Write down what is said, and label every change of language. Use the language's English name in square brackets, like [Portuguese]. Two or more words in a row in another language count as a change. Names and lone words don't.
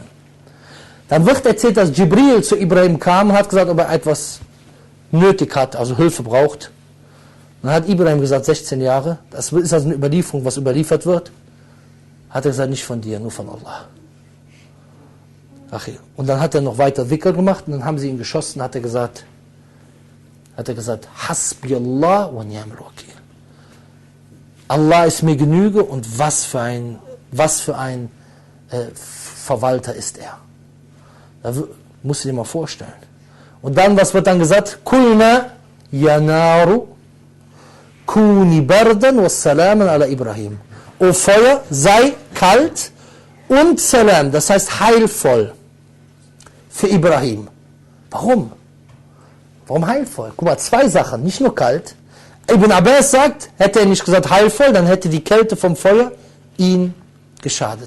[German] Dann wird erzählt, dass Jibril zu Ibrahim kam und hat gesagt, ob er etwas nötig hat, also Hilfe braucht. Dann hat Ibrahim gesagt, 16 Jahre, das ist also eine Überlieferung, was überliefert wird. Hat er gesagt, nicht von dir, nur von Allah. Und dann hat er noch weiter Dhikr gemacht und dann haben sie ihn geschossen, hat er gesagt, [Arabic] حسبي الله ونعم الوكيل. [German] Allah ist mir Genüge und was für ein Verwalter ist er. Da musst du dir mal vorstellen. Und dann, was wird dann gesagt? [Arabic] قلنا يا نار كوني بردا وسلاما على إبراهيم. [German] O Feuer, sei kalt und Salam, das heißt heilvoll für Ibrahim. Warum? Warum heilvoll? Guck mal, zwei Sachen, nicht nur kalt. Ibn Abbas sagt, hätte er nicht gesagt heilvoll, dann hätte die Kälte vom Feuer ihn geschadet.